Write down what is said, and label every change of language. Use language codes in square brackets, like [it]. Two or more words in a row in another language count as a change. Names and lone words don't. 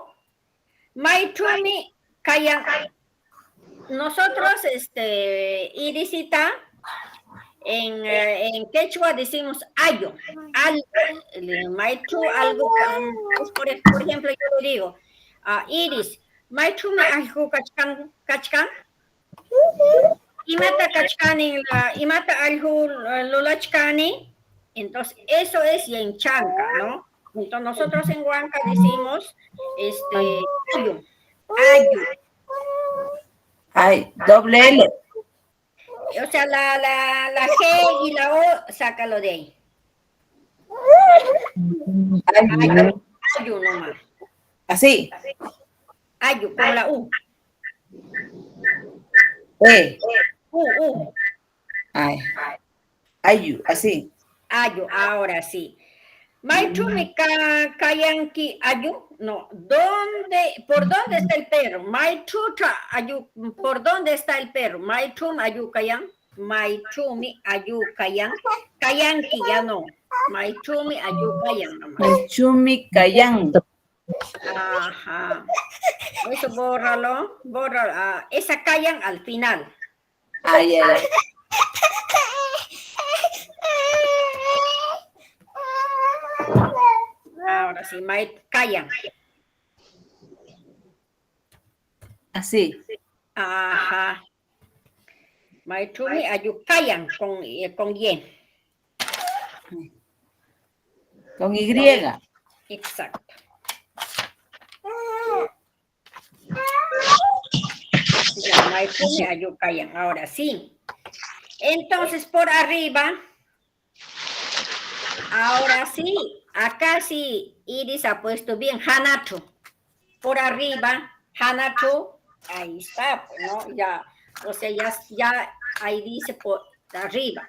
[qu] Maichumi kayan. [es] Nosotros, Irisita, en quechua decimos ayo, algo, Maichu, algo, por ejemplo, yo le digo, Iris, [qu] Maichumi algo kachkan, imata kachkani, imata algo lulachkani. [es] Entonces, eso es y en chanca, ¿no? Entonces, nosotros en Huanca decimos, ayu. Ay, doble L. O sea, la G y la O, sácalo de ahí. Ayu nomás. Así. Ayu, con la U. U. Ay. Ayu, así. Ayu, ahora sí. [qu] Maichumi kayanki ayu. [es] No, ¿por dónde está el perro? [qu] Maichuta ayu, [es] ¿por dónde está el perro? [qu] Maichum ayu kayan. Maichumi ayu kayan. Kayanki [es] ya no. [qu] Maichumi ayu kayan nomás. Maichumi kayan. [es] Ajá. Eso bórralo. Esa callan al final. Ay, ay, ay. Ahora sí, callan. Así. Ajá. [qu] Maitumi ayu callan [es] con Y. Con Y. Exacto. Ya, Maitumi ayu callan. Ahora sí. Entonces, por arriba. Ahora sí. Acá sí, Iris ha puesto bien. Hanato. Por arriba. Hanato. Ahí está, ¿no? Ya. O sea, ya ahí dice por arriba.